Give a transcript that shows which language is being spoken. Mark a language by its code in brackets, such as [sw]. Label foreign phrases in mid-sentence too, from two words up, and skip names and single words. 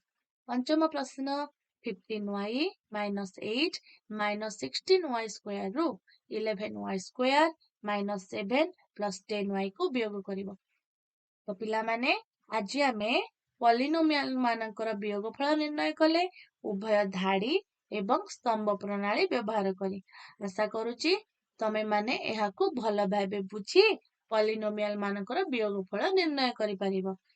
[or] ପଞ୍ଚମ ପ୍ରଶ୍ନ [en] 15y minus 8 minus 16y square [or] ରୁ [en] 11y square minus 7 plus 10y [or] କୁ ବିୟୋଗ କରିବ। ତ ପିଲାମାନେ ଆଜି ଆମେ ପଲିନୋମିଆଲ ମାନଙ୍କର ବିୟୋଗଫଳ ନିର୍ଣ୍ଣୟ କଲେ ଉଭୟ ଧାଡି ଏବଂ ସ୍ତମ୍ଭ ପ୍ରଣାଳୀ ବ୍ୟବହାର କରି। ଆଶା କରୁଛି ତମେମାନେ ଏହାକୁ ଭଲ ଭାବେ ବୁଝି ପଲିନୋମିଆଲ ମାନଙ୍କର ବିୟୋଗଫଳ ନିର୍ଣ୍ଣୟ କରିପାରିବ।